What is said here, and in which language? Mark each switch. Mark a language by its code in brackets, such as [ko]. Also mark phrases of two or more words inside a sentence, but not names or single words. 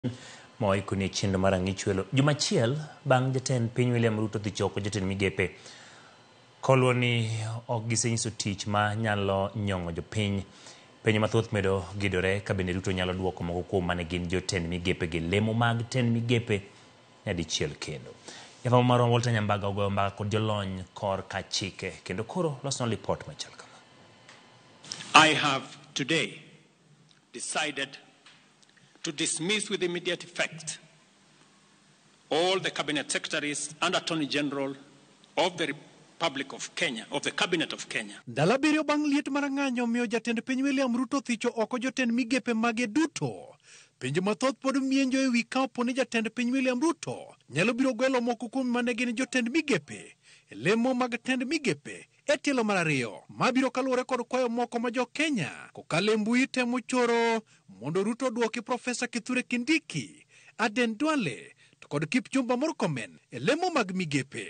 [luo] Moikuni chendo mar ang'ichwelo jumachiel bang' jatend piny William Ruto dhi choko jotend migepe koluwo ni ok gisenyiso tich ma nyalo nyong'o jopiny. Penjo mathoth medo gidore ka bende Ruto nyalo duoko moko kuom mane gin jotend migepe gi lemo mag tend migepe nyadichiel kendo. Jafwambo marwa Walter Nyambaga ogoyo mbaka kod jolony kor ka chike kendo koro losno lipot machal kama. [en] I have today decided to dismiss with immediate effect all the cabinet secretaries and attorney general of the Republic of Kenya, of the cabinet of Kenya. [luo] Ndalo abiriyo bang' liet marang'anyo miyo jatend piny William Ruto thicho oko jotend migepe mage duto. Penjo mathoth pod mienjo e wi ka opo ni jatend piny William Ruto nyalo biro gwelo moko kuom mane gin jotend migepe e lemo mag tend migepe e tielo mar ariyo mabiro kaluwore kod kwayo moko ma jo Kenya kokalo e mbui temo choro mondo Ruto duoki Profesa Kithure Kindiki, Aden Duale to kod Kipchumba Murkomen e lemo mag migepe.